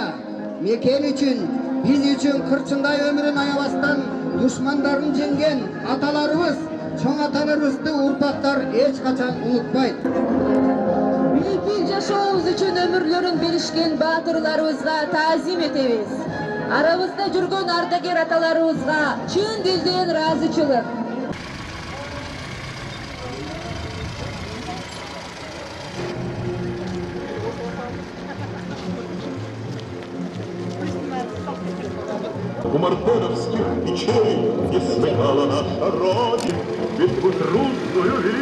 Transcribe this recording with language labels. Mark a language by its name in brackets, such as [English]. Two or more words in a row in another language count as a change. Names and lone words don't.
[Kyrgyz] Мекен үчүн, биз үчүн кырчындай өмүрүн аябастан душмандарын жеңген аталарыбыз, чоң аталарыбызды урпактар эч качан унутпайт. Бийлик жашообуз үчүн өмүрлөрүн беришкен баатырларыбызга таазим этебиз. Арабызда жүргөн ардагер аталарыбызга чын дилден ыраазычылык. [Russian] У мартеновских печей не смыкала наша Родина битву трудную вели.